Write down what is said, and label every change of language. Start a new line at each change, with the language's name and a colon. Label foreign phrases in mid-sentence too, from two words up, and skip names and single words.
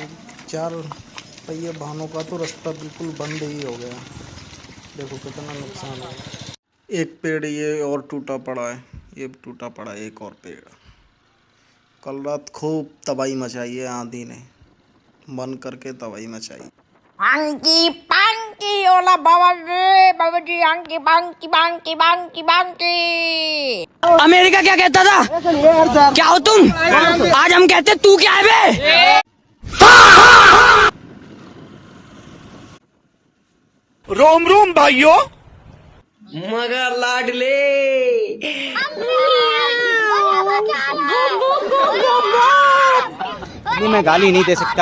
Hindi: 4 पहिए वाहनों का तो रास्ता बिल्कुल बंद ही हो गया। देखो कितना नुकसान है। एक पेड़ ये और टूटा पड़ा है, ये टूटा पड़ा है एक और पेड़। कल रात खूब तबाही मचाई है आंधी ने, मन करके तबाही मचाई। Angki pangki olah bawa जी angki pangki pangki pangki pangki। अमेरिका क्या कहता था? क्या हो तुम? आज हम कहते तू क्या है बे? रोम रोम भाइयों, मगर लाडले नहीं, मैं गाली नहीं दे सकता।